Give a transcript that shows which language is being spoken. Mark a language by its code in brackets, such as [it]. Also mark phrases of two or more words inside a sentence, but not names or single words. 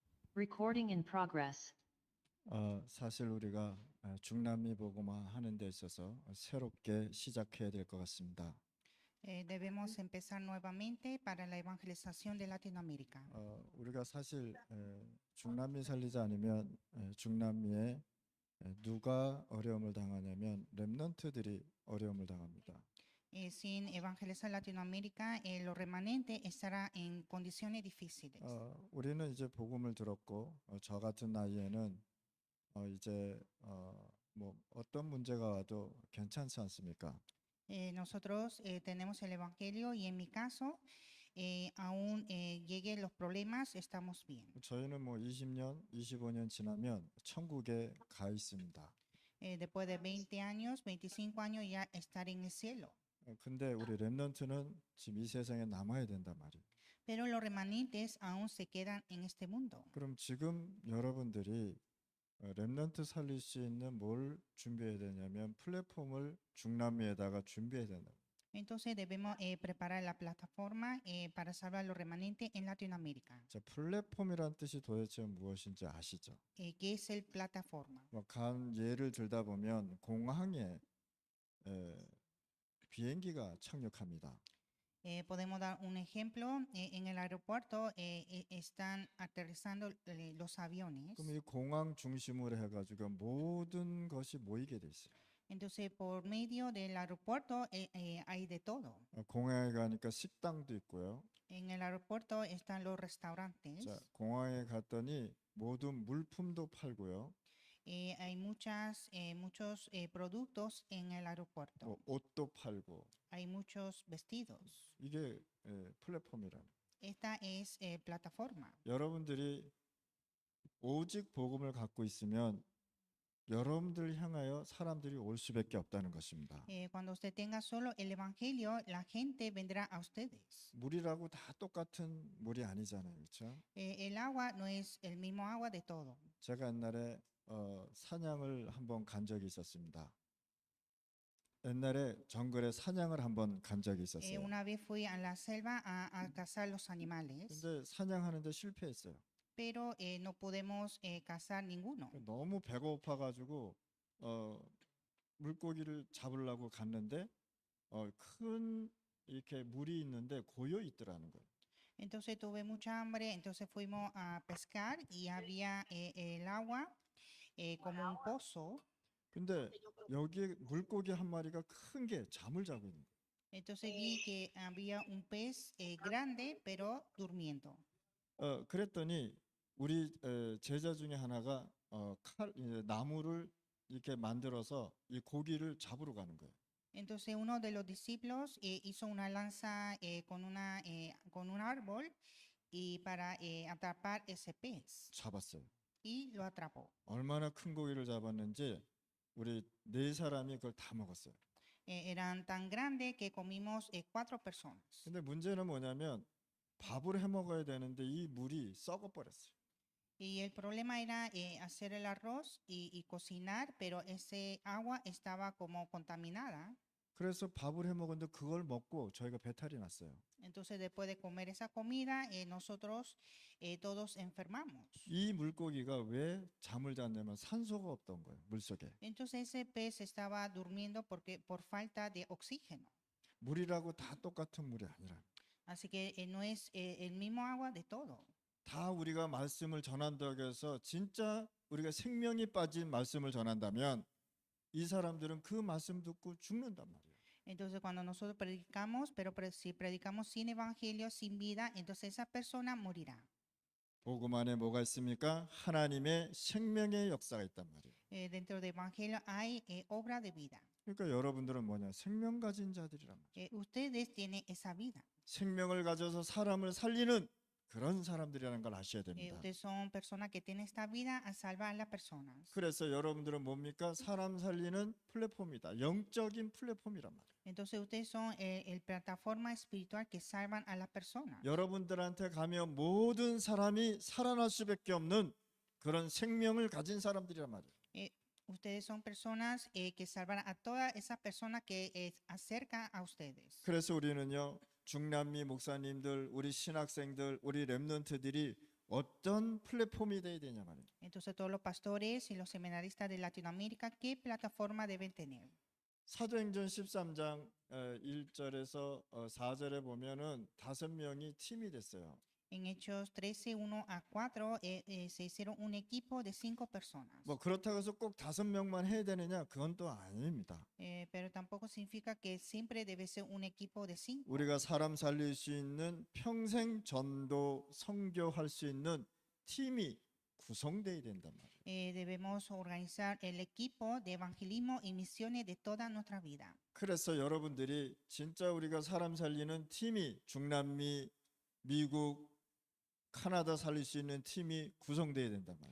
[en] Recording in progress. [ko] 사실 우리가 중남미 복음화 하는 데 있어서 새롭게 시작해야 될 것 같습니다. [es] Debemos empezar nuevamente para la evangelización de Latinoamérica. [ko] 우리가 사실 중남미 살리자 아니면 중남미에 누가 어려움을 당하냐면 렘넌트들이 어려움을 당합니다. [es] Sin evangelizar Latinoamérica, los remanentes estarán en condiciones difíciles. [ko] 우리는 이제 복음을 들었고 저 같은 나이에는 이제 뭐 어떤 문제가 와도 괜찮지 않습니까? [es] Nosotros tenemos el evangelio y en mi caso, aún lleguen los problemas, estamos bien. [ko] 저희는 뭐 20년, 25년 지나면 천국에 가 있습니다. [es] Después de 20 años, 25 años ya estaré en el cielo. [ko] 근데 우리 렘넌트는 지금 이 세상에 남아야 된단 말이에요. [es] Pero los remanentes aún se quedan en este mundo. [ko] 그럼 지금 여러분들이 렘넌트 살릴 수 있는 뭘 준비해야 되냐면 플랫폼을 중남미에다가 준비해야 된다. [es] Entonces debemos preparar la plataforma para salvar los remanentes en Latinoamérica. [ko] 자, 플랫폼이란 뜻이 도대체 무엇인지 아시죠? [es] ¿Qué es el plataforma? [ko] 간 예를 들다 보면 공항에 비행기가 착륙합니다. [es] Podemos dar un ejemplo. En el aeropuerto están aterrizando los aviones. [ko] 그럼 이 공항 중심으로 해가지고 모든 것이 모이게 돼 있어요. [es] Entonces, por medio del aeropuerto hay de todo. [ko] 공항에 가니까 식당도 있고요. [es] En el aeropuerto están los restaurantes. [ko] 자, 공항에 갔더니 모든 물품도 팔고요. [es] Hay muchos productos en el aeropuerto. [ko] 뭐 옷도 팔고. [es] Hay muchos vestidos. [ko] 이게 플랫폼이라는. [es] Esta es plataforma. [ko] 여러분들이 오직 복음을 갖고 있으면 여러분들 향하여 사람들이 올 수밖에 없다는 것입니다. [es] Cuando usted tenga solo el evangelio, la gente vendrá a ustedes. [ko] 물이라고 다 똑같은 물이 아니잖아요, 그렇죠? [es] El agua no es el mismo agua de todo. [ko] 제가 옛날에 사냥을 한번 간 적이 있었습니다. 옛날에 정글에 사냥을 한번 간 적이 있었어요. [es] Una vez fui a la selva a cazar los animales, [ko] 근데 사냥하는데 실패했어요. [es] pero no podemos cazar ninguno. [ko] 너무 배고파가지고 물고기를 잡으려고 갔는데 큰 이렇게 물이 있는데 고여 있더라는 거예요. [es] Entonces tuve mucha hambre, entonces fuimos a pescar y había el agua como un pozo. [ko] 근데 여기 물고기 한 마리가 큰 게 잠을 자고 있는 거예요. [es] Entonces vi que había un pez grande, pero durmiendo. [ko] 그랬더니 우리 제자 중에 하나가 나무를 이렇게 만들어서 이 고기를 잡으러 가는 거예요. [es] Entonces uno de los discípulos hizo una lanza con un árbol y para atrapar ese pez [ko] 잡았어요. [es] y lo atrapó. [ko] 얼마나 큰 고기를 잡았는지 우리 네 사람이 그걸 다 먹었어요. [es] Eran tan grandes que comimos 4 personas. [ko] 근데 문제는 뭐냐면 밥을 해 먹어야 되는데 이 물이 썩어 버렸어요. [es] Y el problema era hacer el arroz y cocinar, pero ese agua estaba como contaminada. [ko] 그래서 밥을 해 먹었는데 그걸 먹고 저희가 배탈이 났어요. [es] Entonces, después de comer esa comida, nosotros todos enfermamos. [ko] 이 물고기가 왜 잠을 잤냐면 산소가 없던 거예요, 물속에. [es] Entonces, ese pez estaba durmiendo porque por falta de oxígeno. [ko] 물이라고 다 똑같은 물이 아니라. [es] Así que no es el mismo agua de todo. [ko] 다 우리가 말씀을 전한다고 해서 진짜 우리가 생명이 빠진 말씀을 전한다면 이 사람들은 그 말씀 듣고 죽는단 말이에요. [es] Entonces, cuando nosotros predicamos, pero si predicamos sin evangelio, sin vida, entonces esa persona morirá. [ko] 복음 안에 뭐가 있습니까? 하나님의 생명의 역사가 있단 말이에요. [es] Dentro del evangelio hay obra de vida. [ko] 그러니까 여러분들은 뭐냐? 생명 가진 자들이란 말이에요. [es] Ustedes tienen esa vida. [ko] 생명을 가져서 사람을 살리는 그런 사람들이라는 걸 아셔야 됩니다. [es] Ustedes son personas que tienen esta vida a salvar a las personas. [ko] 그래서 여러분들은 뭡니까? 사람 살리는 플랫폼이다. 영적인 플랫폼이란 말이에요. [es] Entonces ustedes son el plataforma espiritual que salvan a las personas. [ko] 여러분들한테 가면 모든 사람이 살아날 수밖에 없는 그런 생명을 가진 사람들이란 말이에요. [es] Ustedes son personas que salvan a todas esas personas que acercan a ustedes. [ko] 그래서 우리는요, 중남미 목사님들, 우리 신학생들, 우리 렘넌트들이 어떤 플랫폼이 돼야 되냐 말이에요. [es] Entonces todos los pastores y los seminaristas de Latinoamérica, ¿qué plataforma deben tener? [ko] 사도행전 13장 1절에서 4절에 보면은 5명이 팀이 됐어요. [es] En Hechos 13, 1 a 4, se hicieron un equipo de 5 personas. [ko] 뭐 그렇다고 해서 꼭 5명만 해야 되느냐? 그건 또 아닙니다. [es] Pero tampoco significa que siempre debe ser un equipo de 5. [ko] 우리가 사람 살릴 수 있는 평생 전도 선교할 수 있는 팀이 구성돼야 된단 말이에요. [es] Debemos organizar el equipo de evangelismo y misiones de toda nuestra vida. [ko] 그래서 여러분들이 진짜 우리가 사람 살리는 팀이 중남미, 미국, 카나다 살릴 수 있는 팀이 구성돼야 된단 말이에요.